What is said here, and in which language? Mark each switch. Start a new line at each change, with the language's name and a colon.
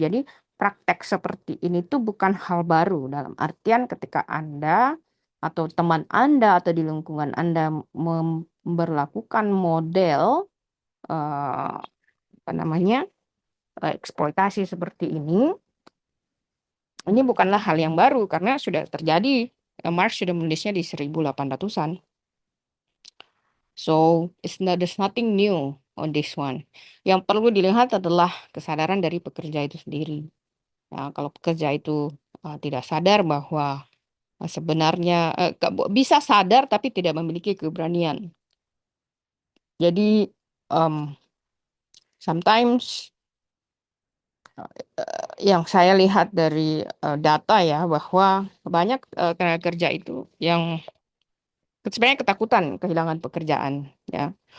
Indonesian: Jadi praktek seperti ini tuh bukan hal baru, dalam artian ketika Anda atau teman Anda atau di lingkungan Anda memberlakukan model apa namanya eksploitasi seperti ini bukanlah hal yang baru karena sudah terjadi. Marx sudah menulisnya di 1800-an.
English: So, there's nothing new on this one.
Indonesian: Yang perlu dilihat adalah kesadaran dari pekerja itu sendiri. Ya, kalau pekerja itu tidak sadar bahwa sebenarnya bisa sadar tapi tidak memiliki keberanian. Jadi, sometimes yang saya lihat dari data ya, bahwa banyak tenaga kerja itu yang sebenarnya ketakutan kehilangan pekerjaan, ya.